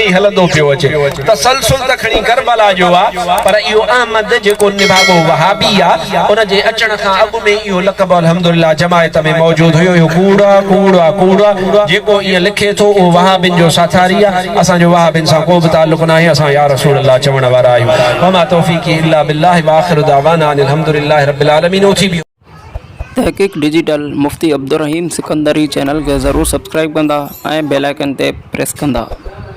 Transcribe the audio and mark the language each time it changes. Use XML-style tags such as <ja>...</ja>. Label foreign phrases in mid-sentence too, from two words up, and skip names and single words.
<sd>ई हलंदो पियो अचे तसलसुल त खणी करबला जो आहे पर इहो अहमद जेको निभागो वहाबी आहे उन जे अचण खां अॻु में इहो लक़ब अल्हम्दुलिल्लाह जमायत में मौजूदु हुयो इहो कूड़ा जेको ईअं लिखे थो उहो वहाबिन जो साथारी आहे असांजो वहाबिन सां को बि ताल्लुक़ न आहे असां</sd> <ar>يا رسول الله</ar> <sd>चवण वारा आहियूं</sd> <ar>وما توفيقي إلا بالله وآخر دعوانا الحمد لله رب العالمين</ar> <sd>उथी बि तहक़ीक़ डिजिटल मुफ्ती अब्दुर्रहीम सिकंदरी चैनल खे ज़रूरु सब्सक्राइब कंदा ऐं</sd> <en>bell icon</en> <sd>ते प्रेस कंदा।</sd>